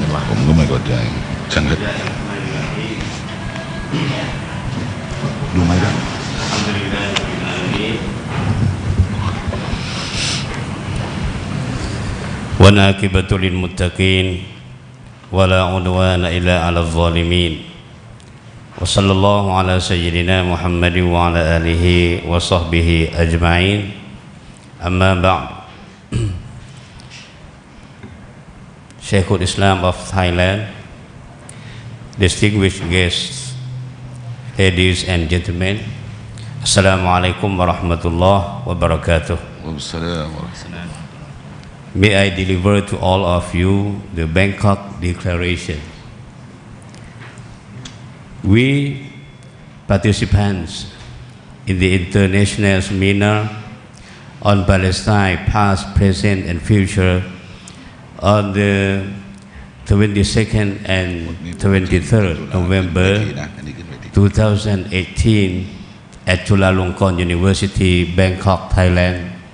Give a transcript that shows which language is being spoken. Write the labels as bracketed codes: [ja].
[th] ผมก็ไม่เข้าใจช่างเถอะดูไหมครับ [ar] والعاقبة للمتقين ولا عدوان إلا على الظالمين وصلى الله على سيدنا محمد وعلى آله وصحبه أجمعين أما بعد [en] Sheikhul Islam of Thailand, distinguished guests, ladies and gentlemen, Assalamu alaikum wa rahmatullah wa barakatuh. May I deliver to all of you the Bangkok Declaration. We, participants in the international seminar on Palestine, past, present, and future, on the 22nd and 23rd November 2018 at Chulalongkorn University, Bangkok, Thailand,